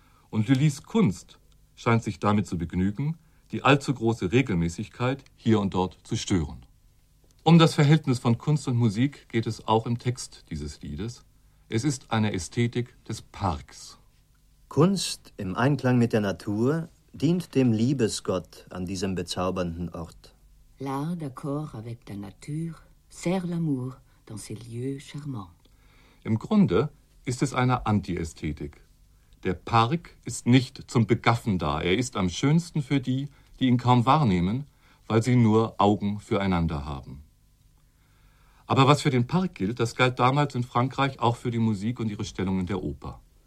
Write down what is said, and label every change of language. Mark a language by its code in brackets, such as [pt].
[de] Und Lullys Kunst scheint sich damit zu begnügen, die allzu große Regelmäßigkeit hier und dort zu stören. Um das Verhältnis von Kunst und Musik geht es auch im Text dieses Liedes. Es ist eine Ästhetik des Parks. Kunst im Einklang mit der Natur dient dem Liebesgott an diesem bezaubernden Ort. [fr] L'art d'accord avec la nature sert l'amour dans ces lieux charmants. [de] Im Grunde ist es eine Anti-Ästhetik. Der Park ist nicht zum Begaffen da. Er ist am schönsten für die, die ihn kaum wahrnehmen, weil sie nur Augen füreinander haben. Aber was für den Park gilt, das galt damals in Frankreich auch für die Musik und ihre Stellung in der Oper.